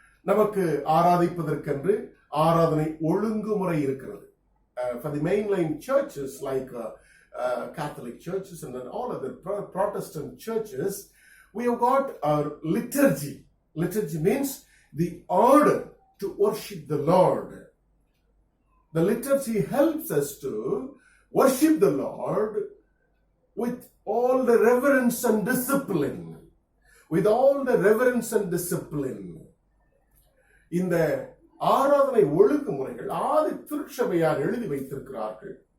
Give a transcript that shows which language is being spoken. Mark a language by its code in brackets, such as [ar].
[ta] நமக்கு ஆராதிப்பதற்கென்று ஆராதனை ஒழுங்குமுறை இருக்கிறது. [en] For the mainline churches like Catholic churches and all other Protestant churches, we have got our liturgy. Liturgy means the order to worship the Lord. The liturgy helps us to worship the Lord with all the reverence and discipline. With all the reverence and discipline. [ta] இந்த ஆராதனை ஒழுங்குமுறைகள் ஆதி திருச்சபையார் எழுதி வைத்திருக்கிறார்கள்.